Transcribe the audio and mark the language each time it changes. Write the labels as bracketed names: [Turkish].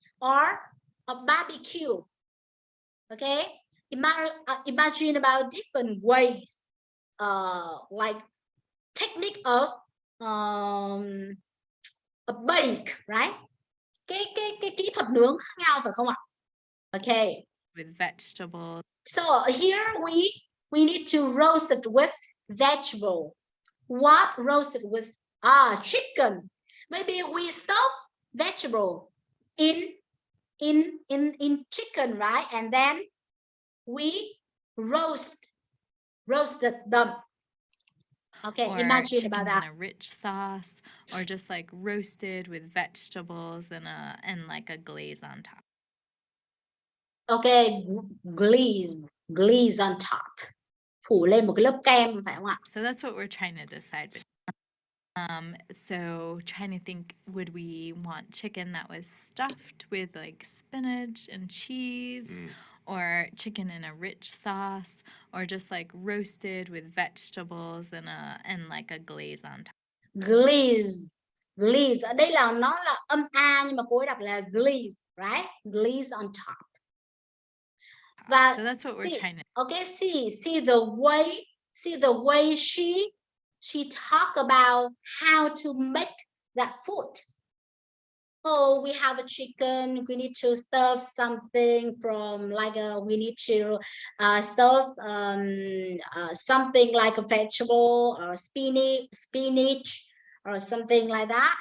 [English] Or a barbecue. Okay? Imagine about different ways, like technique of a bake, right? [Vietnamese] Cái kỹ thuật nướng khác nhau phải không ạ? [English] Okay. with vegetables. So here we need to roast it with vegetable. What roasted with? Chicken. Maybe we stuff vegetable in chicken, right? And then we roasted them. Okay, Or imagine chicken about that. in a rich sauce, or just like roasted with vegetables and like a glaze on top. Okay, glaze on top. [Vietnamese] Phủ lên một cái lớp kem phải không ạ? [English] So that's what we're trying to decide. So trying to think, would we want chicken that was stuffed with like spinach and cheese, or chicken in a rich sauce, or just like roasted with vegetables and like a glaze on top. [Vietnamese] Glaze ở đây là nó là âm A nhưng mà cô ấy đọc là glaze, [English] right? Glaze on top. Và so that's what we're trying to. Okay, see the way she talk about how to make that food. Oh, we have a chicken. We need to stuff something from like we need to stuff something like a vegetable or spinach or something like that.